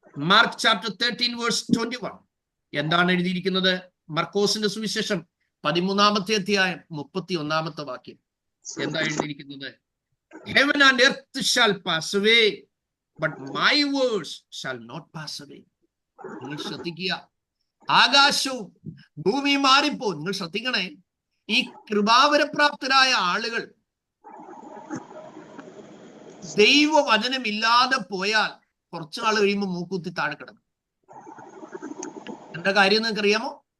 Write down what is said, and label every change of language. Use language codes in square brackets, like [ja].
[ml] Mark chapter 13 verse 21 എന്താണ് എഴുതിയിരിക്കുന്നത്? മർക്കോസിന്റെ സുവിശേഷം 13-ാമത്തെ അധ്യായം 31-ാമത്തെ വാക്യം എന്താ എഴുതിയിരിക്കുന്നത്? [en] Heaven and earth shall pass away, but my words shall not pass away. [ml] നിങ്ങൾ ശ്രദ്ധിക്കുക, ആകാശവും ഭൂമിയും മാറിപ്പോ. നിങ്ങൾ ശ്രദ്ധിക്കണേ, ഈ കൃപാവരപ്രാപ്തരായ ആളുകൾ ദൈവവചനമില്ലാതെ പോയാൽ കുറച്ചു നാൾ കഴിയുമ്പോൾ മൂക്കുത്തി താഴെ കിടക്കും. എന്താ കാര്യം നിങ്ങൾക്ക് അറിയാമോ?